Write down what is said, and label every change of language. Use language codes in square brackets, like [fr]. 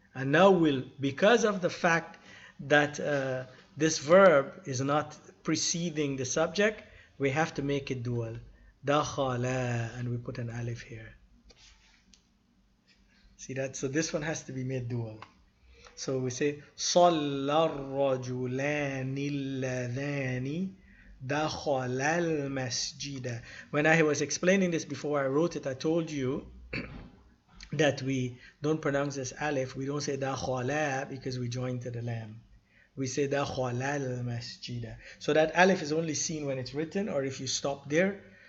[en] And now we'll, because of the fact that this verb is not preceding the subject, we have to make it dual. Dakhala, and we put an alif here. See that? So this one has to be made dual. So we say [ar] صلى الرجلان اللذان دخل المسجد. [en] When I was explaining this before I wrote it, I told you that we don't pronounce this alif. We don't say dakhala because we join to the lam. We say dakhala al-masjid. So that alif is only seen when it's written or if you stop there.